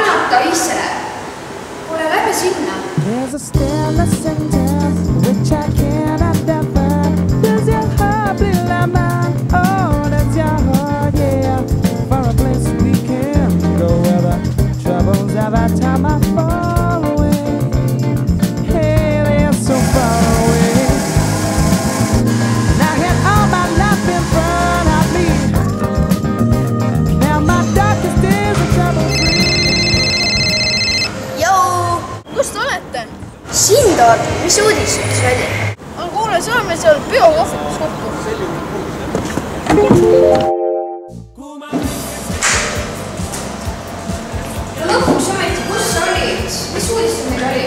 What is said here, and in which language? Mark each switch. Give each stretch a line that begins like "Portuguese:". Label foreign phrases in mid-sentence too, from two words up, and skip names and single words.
Estonian: vaata issele. Kuule, lähme sinna.
English: There's a stillness in town which I cannot define. Does your heart bleed like mine? Oh, does your heart, yeah. For a place we can go where the troubles every time I fall away. Hey, they're so far away. And I had all my life in front of me. Now my darkest days are trouble-free.
Estonian: Jou! Kus te olete? Sind ootan, mis uudiseks oli? Kuule, saame seal biokohvikus kokku. No lõpuks ometi, kus sa olid? Mis uudised meil oli?